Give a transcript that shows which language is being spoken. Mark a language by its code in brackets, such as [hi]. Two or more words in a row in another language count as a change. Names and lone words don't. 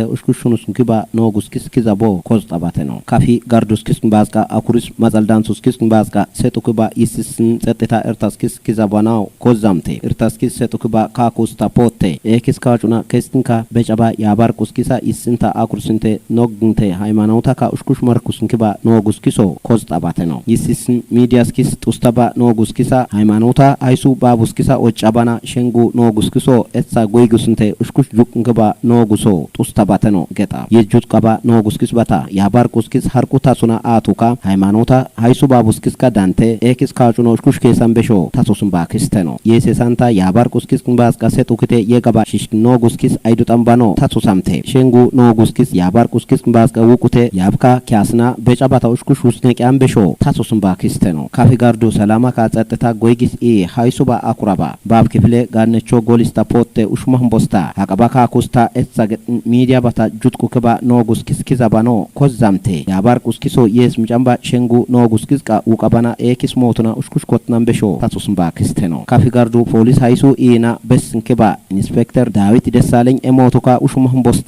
[bcq] ኡሽኩሹኑስ ኩባ ኖ ጉስኪስ ኪዛቦ ኮዝጣባተ ነው ካፊ ጋርዱስኪስ ባዝቃ አኩሪስ ማጸልዳንሱስኪስ ባዝቃ ሰጡክባ ኢስስን ጸጥታ እርታስኪስ ኪዛባናው ኮዛምቴ እርታስኪስ ሰጡክባ ካኩስታ ፖቴ ኤክስ ካጩና ከስቲንካ በጨባ ያባር ቁስኪሳ ኢስንታ አኩርስንቴ ኖግንቴ ሃይማኖታ ካ ኡሽኩሽ ማርኩስን ኩባ ኖ ጉስኪሶ ኮዝጣባተ ነው ይስስን ሚዲያስኪስ ጡስተባ ኖጉስኪሳ ሃይማኖታ አይሱ ባቡስኪሳ ወጫባና ሸንጉ ኖጉስኪሶ etsa ጎይጉስንተ ኡሽኩሽ ጁቅንከባ ኖጉሶ ጡስተባተ ነው ገጣ የጁት ቀባ ኖጉስኪስ ባታ ያባር ቁስኪስ ሀርቁታ ሱና አቱካ ሃይማኖታ አይሱ ባቡስኪስካ ዳንተ ኤክስ ካጩኖ ኡሽኩሽ ከሰንበሾ ታሶስን ባክስተ ነው የሴሳንታ ያባር ቁስኪስ ክንባስካ ሰጡክቴ የገባ ሽሽ ኖጉስኪስ አይዱ ጠምባኖ ታሶሳምቴ ሸንጉ ኖጉስኪስ ያባር ቁስኪስ ክንባስካ ውቁቴ ያብካ ኪያስና በጫባታ ኡሽኩሽ ውስነቂያን በሾ ታሶስን ባክስተ ነው ካፊ ጋርዶ ሰላማ ካጸጥታ ጎይጊስ ሃይሱባ አኩራባ ባብ ክፍሌ ጋነቾ ጎሊስታ ፖቴ ኡሽማህን ቦስታ አቀባካ ኩስታ etsa ሚዲያ ባታ ጁትኩ ከባ ኖጉስ ኪስኪዛባኖ ኮዛምቴ ያባር ቁስኪሶ የስ ምጫምባ ሸንጉ ኖጉስ ኪስቃ ውቀባና ኤክስ ሞቱና ኡሽኩሽ ኮትናን በሾ ታሶስን ባክስተ ነው ካፊ ጋርዶ ፖሊስ ሃይሱ ኢና በስን ከባ ኢንስፔክተር ዳዊት ደሳለኝ ኤሞቱካ ኡሽማህን ቦስታ